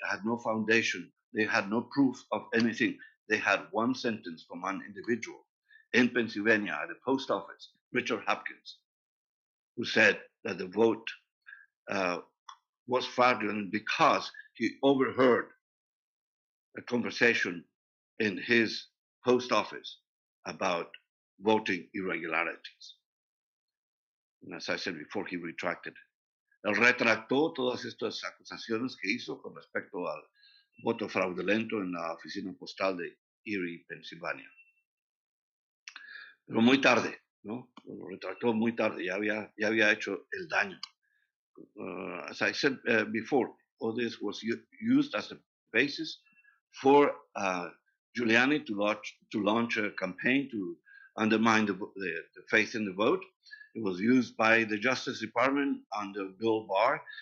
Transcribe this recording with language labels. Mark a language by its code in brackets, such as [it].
[en] They had no foundation. They had no proof of anything. They had one sentence from an individual in Pennsylvania at the post office, Richard Hopkins, who said that the vote was fraudulent because he overheard a conversation in his post office about voting irregularities. And as I said before, he retracted. [es] Él retractó todas estas acusaciones que hizo con respecto al voto fraudulento en la oficina postal de Erie, Pensilvania. Pero muy tarde, ¿no? Lo retractó muy tarde, ya había hecho el daño. [en] As I said before, all this was used as a basis for Giuliani to launch a campaign to undermine the faith in the vote. It was used by the Justice Department under Bill Barr.